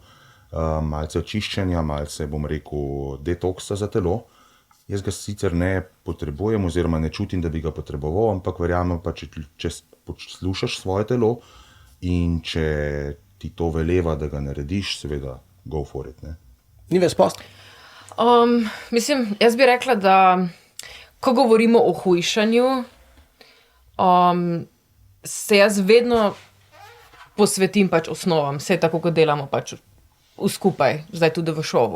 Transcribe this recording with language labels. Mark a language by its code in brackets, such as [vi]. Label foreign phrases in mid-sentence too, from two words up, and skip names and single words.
[sl] Malce očiščenja, malce, bom rekel, detoksa za telo. Jaz ga sicer ne potrebujem oziroma ne čutim, da bi ga potreboval, ampak verjamem pa, če poslušaš svoje telo in če ti to veleva, da ga narediš, seveda, [en] go for it, [sl] ne. Ni ves post? Mislim, jaz bi rekla, da ko govorimo o hujšanju, se jaz vedno posvetim pač osnovam, vse tako, kot delamo pač skupaj, zdaj tudi v šovu.